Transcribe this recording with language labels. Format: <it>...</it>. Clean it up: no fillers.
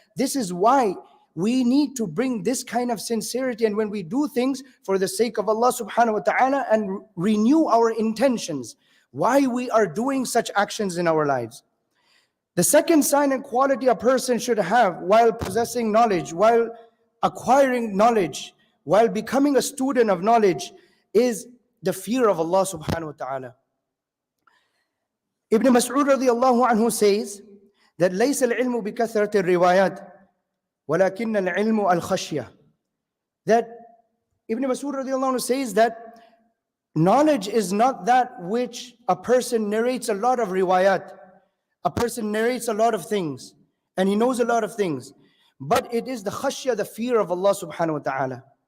<en>This is why we need to bring this kind of sincerity, and when we do things for the sake of Allah subhanahu wa ta'ala and renew our intentions, why we are doing such actions in our lives. The second sign and quality a person should have while possessing knowledge, while acquiring knowledge, while becoming a student of knowledge, is the fear of Allah subhanahu wa ta'ala.</en> <ar>Ibn Mas'ud radiallahu anhu says that لَيْسَ الْعِلْمُ بِكَثْرَةِ الرِّوَايَاتِ وَلَكِنَّ الْعِلْمُ الْخَشْيَةِ.</ar> <en>That Ibn Mas'ud radiallahu anhu says that knowledge is not that which a person narrates a lot of riwayat. A person narrates a lot of things and he knows a lot of things, but it is the khashya, the fear of Allah subhanahu wa ta'ala.</en>